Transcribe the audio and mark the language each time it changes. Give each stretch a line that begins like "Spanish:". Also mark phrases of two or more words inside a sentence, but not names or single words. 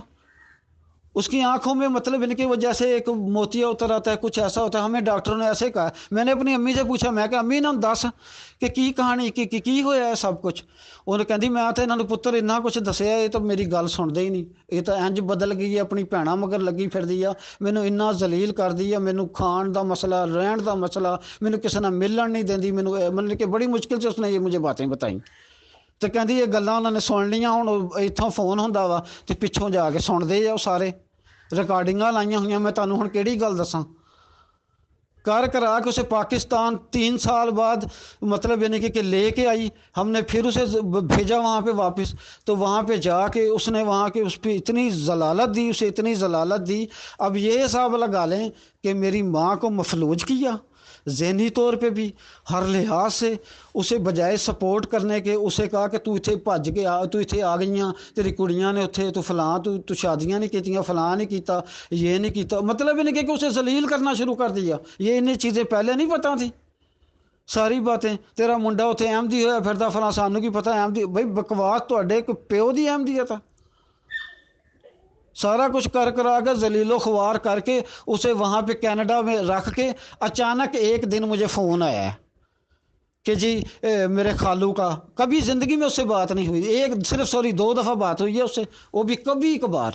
Urdu: اس کی آنکھوں میں مطلب ان کی وجہ سے ایک موتیا اتر آتا ہے، کچھ ایسا ہوتا ہے. ہمیں ڈاکٹروں نے ایسے کہا۔ میں نے اپنی امی سے پوچھا,
Punjabi: میں کیا امی نا دس کہ کہانی کی ہویا ہے سب کچھ? انہیں کہتی میں تو انہوں نے پتر اینا کچھ دسیا، یہ تو میری گل سنتے ہی نہیں، یہ تو انج بدل گئی ہے، اپنی بھیناں مگر لگی پھردی آ، مینوں اینا ذلیل کر دی ہے، مینوں کھان کا مسئلہ، رہن کا مسئلہ، مینوں کسی نے ملن نہیں دیندی، مینوں
Urdu: مطلب کہ بڑی مشکل سے اس نے یہ مجھے باتیں بتائی.
Punjabi: تو کہتی یہ گلاں انہوں نے سن لیاں، ہن اتھوں فون ہندا وا تے پچھوں جاکے سندے آ، سارے ریکارڈنگاں لائیاں ہوئیاں. میں تہانوں ہن کہڑی گل دساں?
Urdu: کر کرا کے اسے پاکستان 3 سال بعد مطلب یعنی کہ لے کے آئی، ہم نے پھر اسے بھیجا وہاں پہ واپس، تو وہاں پہ جا کے اس نے وہاں کے اس پہ اتنی ضلالت دی، اسے اتنی ضلالت دی. اب یہ حساب لگا لیں کہ میری ماں کو مفلوج کیا ذہنی طور پہ بھی، ہر لحاظ سے. اسے بجائے سپورٹ کرنے کے اسے کہا کہ
Punjabi: تو اتھے بھج کے تو اتھے آ گئیاں، تیری کڑیاں نے اتھے، تو فلاں تو شادیاں نہیں کیتیاں، فلاں نہیں کیتا، یہ نہیں کیتا.
Urdu: مطلب یہ نہیں کہ اسے ذلیل کرنا شروع کر دیا. یہ انہیں چیزیں پہلے نہیں پتہ تھی ساری باتیں.
Punjabi: تیرا منڈا اتھے احمدی ہویا پھردا فلاں، سانوں کی پتہ احمدی. بھائی بکواس تواڈے کوئی پیو دی احمدیت ہے.
Urdu: سارا کچھ کر کرا کے ذلیل و خوار کر کے اسے وہاں پہ کینیڈا میں رکھ کے اچانک ایک دن مجھے فون آیا ہے کہ جی میرے خالو کا، کبھی زندگی میں اس سے بات نہیں ہوئی، صرف 2 دفعہ بات ہوئی ہے اس سے، وہ بھی کبھی کبھار.